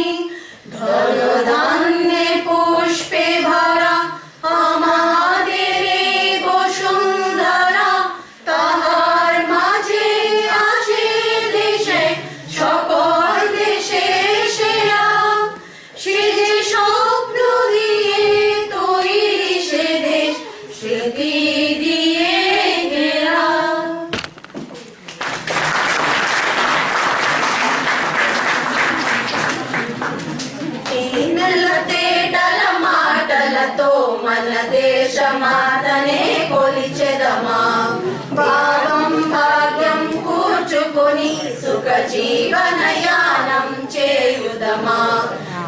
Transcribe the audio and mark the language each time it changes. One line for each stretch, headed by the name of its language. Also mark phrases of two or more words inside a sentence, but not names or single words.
Bangla: ধনধান্যে পুষ্পে ভরা আমাদের এই বসুন্ধরা, তাহার মাঝে আছে দেশে সকল দেশের সেরা, সে যে স্বপ্ন দিয়ে তৈরি সে দেশ, স্মৃতি দিয়ে ঘেরা।
Telugu: నెలతేటల మాటలతో మన దేశమాతనే కొలిచెదమా, భావం భాగ్యం కూర్చుకొని సుఖ జీవనయానం చేయుదమా,